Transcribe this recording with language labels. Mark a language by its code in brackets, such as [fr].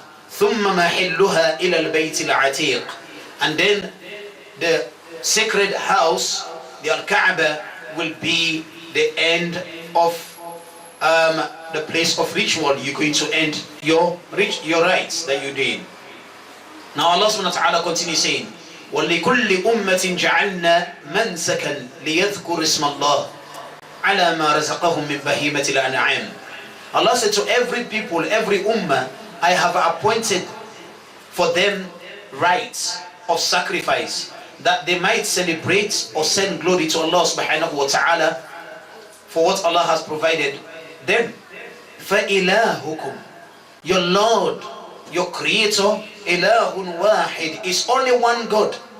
[ar] ثُمَّ مَحِلُّهَا إِلَى الْبَيْتِ الْعَتِيقِ, [en] and then the sacred house, the Al-Kaaba, will be the end of the place of ritual. You're going to end your rights that you did. Now Allah subhanahu wa ta'ala continues saying, [ar] وَلِكُلِّ أُمَّةٍ جَعَلْنَا مَنْسَكًا لِيَذْكُرِ اسْمَ اللَّهِ عَلَى مَا رَزَقَهُمْ مِنْ بَهِيمَةِ الْأَنْعَامِ. [en] Allah said to every people, every ummah, I have appointed for them rites of sacrifice, that they might celebrate or send glory to Allah subhanahu wa ta'ala for what Allah has provided them. [ar] فَإِلَهُكُمْ, [en] your Lord, your Creator, [ar] إِلَهٌ وَاحِدٌ, [en] is only one God.